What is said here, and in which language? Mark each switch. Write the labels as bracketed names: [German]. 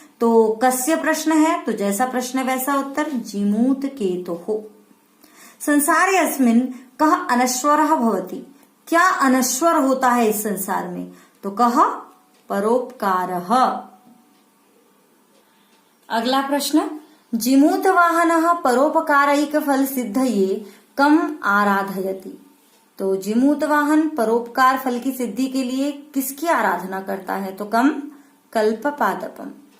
[Hindi] तो कस्य प्रश्न है, तो जैसा प्रश्न वैसा उत्तर, जिमूत केतुः। [Sanskrit] संसारे अस्मिन् कः अनश्वरः भवति, [Hindi] क्या अनश्वर होता है इस संसार में, तो [Sanskrit] कः परोपकारः। [Hindi] अगला प्रश्न, [Sanskrit] जिमूत वाहनः परोपकारैक फल सिद्धये कम आराधयति, [Hindi] तो जिमूत वाहन परोपकार फल की सिद्धि के लिए किसकी आराधना करता है, तो [Sanskrit] कम कल्पपादपम।